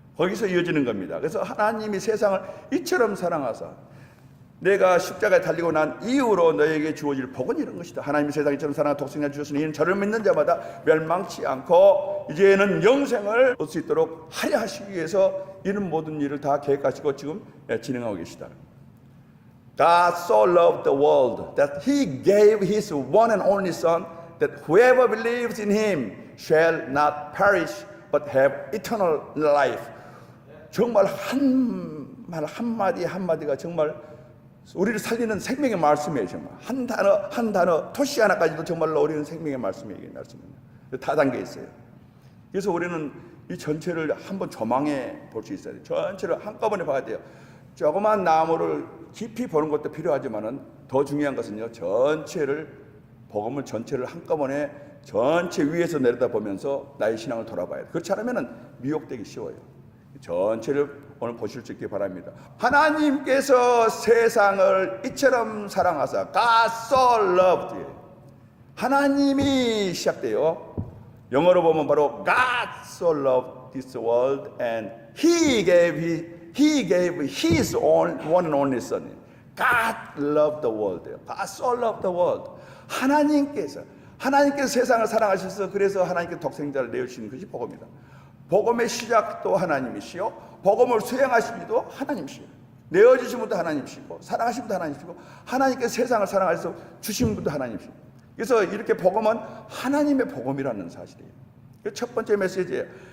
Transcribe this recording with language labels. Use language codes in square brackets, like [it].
[ko] 거기서 이어지는 겁니다. 그래서 하나님이 세상을 이처럼 사랑하사 내가 십자가에 달리고 난 이후로 너에게 주어질 복은 이런 것이다. 하나님이 세상을 이처럼 사랑하사 독생자 주셨으니 이는 저를 믿는 자마다 멸망치 않고 이제는 영생을 얻을 수 있도록 하려 하시기 위해서 이런 모든 일을 다 계획하시고 지금 진행하고 계시다. [en] God so loved the world that He gave His one and only Son, that whoever believes in Him shall not perish but have eternal life. [ko] 정말 말 한마디 한마디가 정말 우리를 살리는 생명의 말씀이에요. 정말 한 단어 토시 하나까지도 정말로 우리는 생명의 말씀이에요. 다 담겨 있어요. 그래서 우리는 이 전체를 한번 조망해 볼 수 있어야 돼요. 전체를 한꺼번에 봐야 돼요. 조그만 나무를 깊이 보는 것도 필요하지만은 더 중요한 것은요, 전체를, 복음을 전체를 한꺼번에 전체 위에서 내려다 보면서 나의 신앙을 돌아봐야 돼요. 그렇지 않으면은 미혹되기 쉬워요. 전체를 오늘 보실 수 있기 바랍니다. 하나님께서 세상을 이처럼 사랑하사, [en] God so loved. [ko] 하나님이 시작돼요. 영어로 보면 바로 [en] God so loved this world and He gave He gave His own one and only Son. God loved the world. God so loved the world. [ko] 하나님께서 세상을 사랑하셔서 그래서 하나님께서 독생자를 내어주신 것이 복음이다. 복음의 시작도 하나님이시요, 복음을 수행하신 이도 하나님이시요, 내어주신 분도 하나님이시고 사랑하신 분도 하나님이시고 하나님께서 세상을 사랑하셔서 주신 분도 하나님이시고, 그래서 이렇게 복음은 하나님의 복음이라는 사실이에요. 첫 번째 메시지예요.